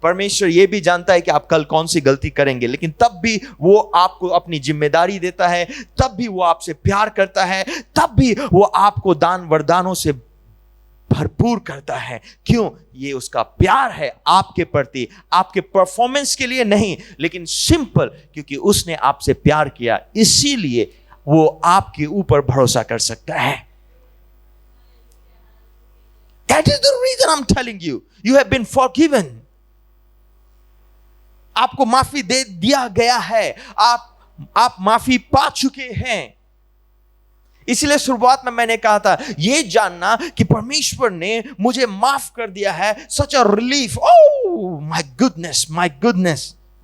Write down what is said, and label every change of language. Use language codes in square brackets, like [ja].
[hi] परमेश्वर यह भी जानता है कि आप कल कौन सी गलती करेंगे, लेकिन तब भी वो आपको अपनी जिम्मेदारी देता है, तब भी वो आपसे प्यार करता है, तब भी वो आपको दान वरदानों से भरपूर करता है। क्यों? ये उसका प्यार है आपके प्रति, आपके परफॉर्मेंस के लिए नहीं, लेकिन सिंपल क्योंकि उसने आपसे प्यार किया, इसीलिए वो आपके ऊपर भरोसा कर सकता है। [en] That is the reason I'm telling you, you have been forgiven. [hi] आपको माफी दे दिया गया है, आप माफी पा चुके हैं। इसलिए शुरुआत में मैंने कहा था, यह जानना कि परमेश्वर ने मुझे माफ कर दिया है, [en] Such a relief. Oh my goodness, my goodness.